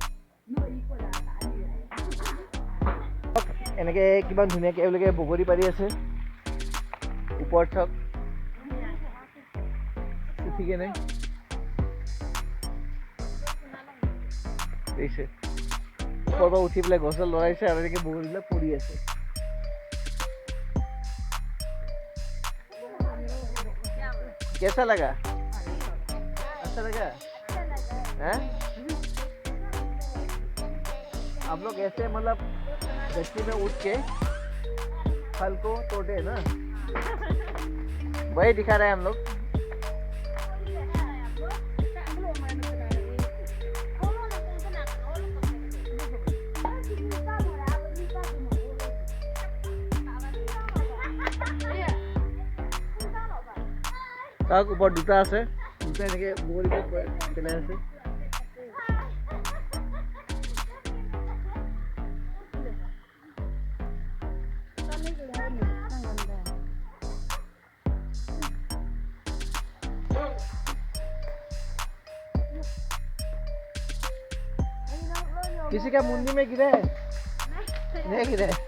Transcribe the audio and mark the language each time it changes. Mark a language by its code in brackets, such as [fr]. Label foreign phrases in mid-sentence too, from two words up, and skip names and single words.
[as] এনেকৈ কিমান ধুনীয়াকৈ এওঁলোকে বগৰী পাৰি আছে ওপৰত চাওক উঠি কেনে দেখিছে ওপৰৰ পৰা উঠি পেলাই গছত লৰাইছে আৰু এনেকৈ বগৰীবিলাক পৰি আছে [hi] कैसा लगा अच्छा लगा हैं आप लोग ऐसे मतलब गच्ची में उठ के फल को तोड़े ना वही दिखा रहे हैं हम लोग [as] তাক ওপৰত দুটা আছে দুটা এনেকৈ বগৰী পেলাই আছে [hi] किसी का मुंडी में गिरे नहीं गिरे